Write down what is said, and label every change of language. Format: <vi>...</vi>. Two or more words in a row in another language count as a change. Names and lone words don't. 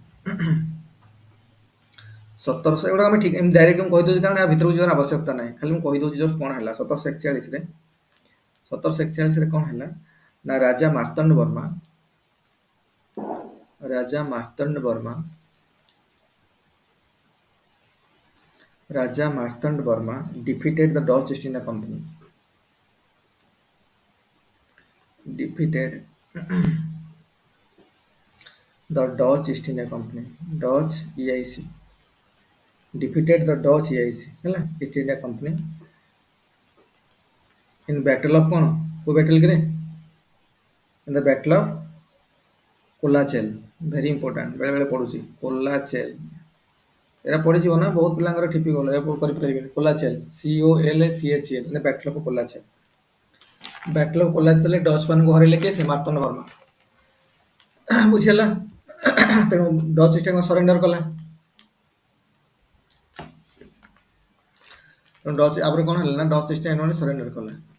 <or>1700 ଏଗୁଡ଼ା ଆମେ ଠିକ୍ ଏମିତି ଡାଇରେକ୍ଟ ମୁଁ କହିଦେଉଛି କାରଣ ୟା ଭିତରକୁ ଯିବାର ଆବଶ୍ୟକତା ନାହିଁ। ଖାଲି ମୁଁ କହିଦେଉଛି ଜଷ୍ଟ କଣ ହେଲା 1741ରେ କଣ ହେଲା ନା ରାଜା ମାର୍ତ୍ତଣ୍ଡ ବର୍ମା</or> <en>defeated the Dutch East India Company. Defeated the Dutch East India Company. Dutch EIC. Defeated the Dutch EIC ହେଲା East India Company in battle of କଣ?</en> <or>କୋଉ battle କିରେ?</or> <en>In the battle of କୋଲାଚେଲ। very important,</en> <or>ବେଳେ ବେଳେ ପଡୁଛି କୋଲାଚେଲ। ଏରା ପଡିଯିବ ନା ବହୁତ ପିଲାଙ୍କର ଠିପି ଗଲା, ଏ କରିପାରିବେନି।</or> <en>କୋଲାଚେଲ COLACHL in the battle of କୋଲାଚେଲ। battle of</en> <or>କୋଲାଚେଲରେ ଡଚ୍ ମାନଙ୍କୁ ହରେଇଲେ କିଏ? ସେ ମାର୍ତ୍ତଣ୍ଡ ବର୍ମା। ବୁଝିହେଲା? ତେଣୁ ଡଚ୍ ଇଷ୍ଟ ଇଣ୍ଡିଆ ସରେଣ୍ଡର କଲା। ତେଣୁ ଡଚ୍ ଆପରେ କଣ ହେଲା ନା ଡଚ୍ ଇଷ୍ଟ ଇଣ୍ଡିଆ ସରେଣ୍ଡର କଲା।</or>